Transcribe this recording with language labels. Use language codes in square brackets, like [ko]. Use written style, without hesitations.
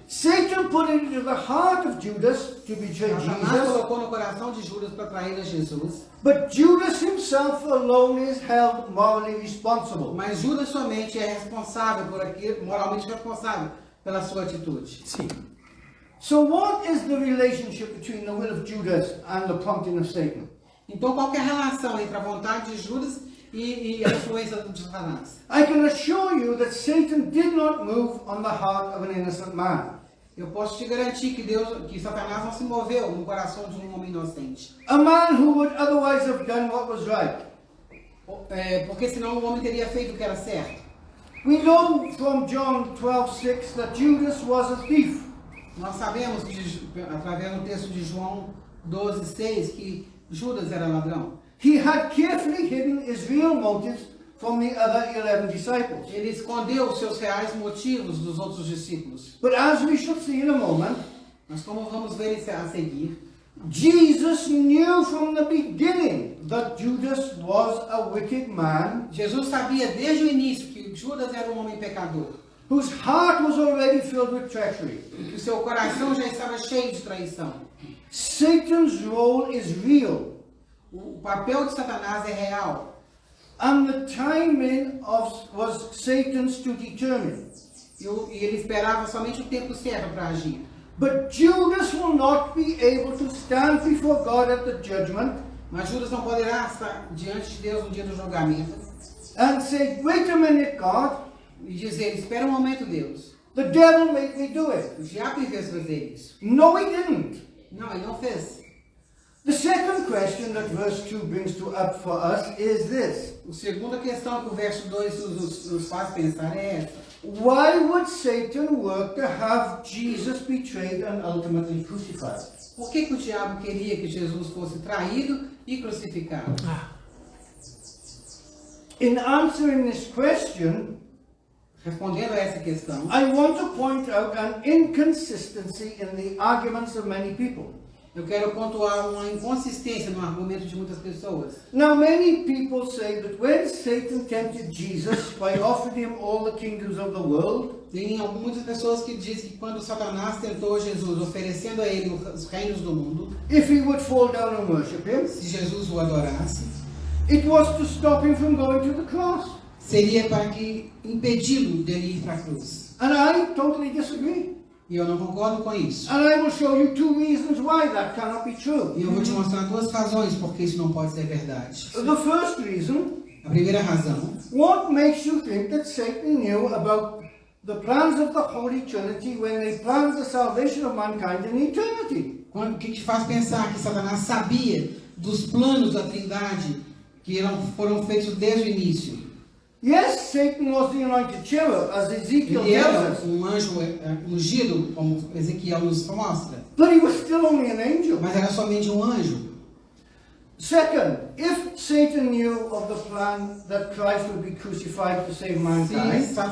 [en] Satan put it into the heart of Judas to betray [pt] Satanás Jesus, colocou no coração de Judas para trair a Jesus, [en] but Judas himself alone is held morally responsible. [pt] mas Judas somente é responsável por aquilo, moralmente responsável pela sua atitude. Sim. [en] So what is the relationship between the will of Judas and the prompting of Satan? [pt] Então, qual que é a relação entre a vontade de Judas e a influência de Satanás? [en] I can assure you that Satan did not move on the heart of an innocent man. [pt] Eu posso te garantir que Satanás não se moveu no coração de um homem inocente. [en] A man who would otherwise have done what was right. [pt] Porque senão o homem teria feito o que era certo. [en] We know from John 12:6 that Judas was a thief. [pt] Nós sabemos, através do texto de João 12:6, que Judas era ladrão. [en] He had carefully hidden his real motives from the other 11 disciples. [pt] Ele escondeu os seus reais motivos dos outros discípulos. [en] But as we shall see in a moment, [pt] Mas como vamos ver isso a seguir, [en] Jesus knew from the beginning that Judas was a wicked man [pt] Jesus sabia desde o início que Judas era um homem pecador, [en] whose heart was already filled with treachery. [pt] e que o seu coração já estava cheio de traição. [en] Satan's role is real, [pt] O papel de Satanás é real. [en] and the timing was Satan's to determine. [pt] E ele esperava somente o tempo certo para agir. [en] But Judas will not be able to stand before God at the judgment [pt] Mas Judas não poderá estar diante de Deus no dia do julgamento [en] and say, wait a minute, God, [pt] e dizer, espera um momento, Deus. [en] the devil made me do it. [pt] O diabo me fez fazer isso. [en] No, he didn't. [pt] Não, ele não fez. [en] The second question that verse 2 brings up for us is this. [pt] A segunda questão que o verso 2 nos faz pensar é essa. [en] Why would Satan work to have Jesus betrayed and ultimately crucified? [pt] Por que o diabo queria que Jesus fosse traído e crucificado? [en] In answering this question, [pt] Respondendo a essa questão, [en] I want to point out an inconsistency in the arguments of many people. [pt] eu quero pontuar uma inconsistência no argumento de muitas pessoas. [en] Now, many people say that when Satan tempted Jesus by offering him all the kingdoms of the world, [pt] Tem muitas pessoas que dizem que quando Satanás tentou Jesus, oferecendo a ele os reinos do mundo, [en] if he would fall down and worship him, [pt] se Jesus o adorasse, [en] it was to stop him from going to the cross. [pt] seria para que impedi-lo dele ir para a cruz. [en] And I totally disagree. [pt] E eu não concordo com isso. [en] And I will show you two reasons why that cannot be true. [pt] E eu vou te mostrar duas razões porque isso não pode ser verdade. [en] The first reason, [pt] A primeira razão, [en] what makes you think that Satan knew about the plans of the Holy Trinity when they planned the salvation of mankind in eternity? [pt] o que te faz pensar que Satanás sabia dos planos da Trindade que foram feitos desde o início? [en] Yes, Satan was the anointed cherub, as Ezekiel [pt] Ele era [en] tells us, [pt] um anjo ungido, como Ezequiel nos mostra, [en] but he was still only an angel. [pt] mas era somente um anjo. [en] Second, if Satan knew of the plan that Christ would be crucified to save mankind,